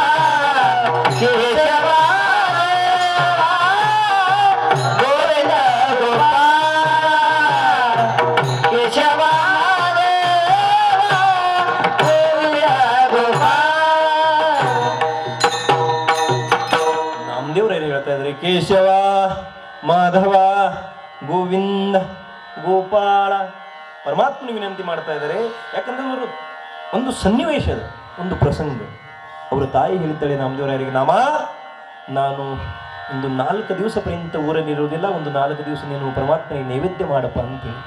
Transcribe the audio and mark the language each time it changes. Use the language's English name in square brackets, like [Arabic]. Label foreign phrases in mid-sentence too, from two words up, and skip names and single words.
[Kannada] केशव महादेवा गोविंद गोपाल केशव महादेवा गोविंद गोपाल ನಾಮದೇವ್ರು ಹೇಳ್ತಾ ಇದ್ದಾರೆ ಕೇಶವ ಮಾಧವ ಗೋವಿಂದ ಗೋಪಾಳ ಪರಮಾತ್ಮನಿಗೆ ವಿನಂತಿ ಮಾಡ್ತಾ ಇದ್ದಾರೆ. ಯಾಕಂದ್ರೆ ಅವರು ಒಂದು ಸನ್ನಿವೇಶ ಅದು, ಒಂದು ಪ್ರಸಂಗ. ಅವರ ತಾಯಿ ಹೇಳ್ತಾಳೆ ನಾಮದೇವರಾಯರಿಗೆ, ನಾನು ಒಂದು 4 ದಿವಸ ಪರ್ಯಂತ ಊರಲ್ಲಿರುವುದಿಲ್ಲ, ಒಂದು 4 ದಿವಸ ನೀನು ಪರಮಾತ್ಮನಿಗೆ ನೈವೇದ್ಯ ಮಾಡಪ್ಪ ಅಂತೇಳಿ.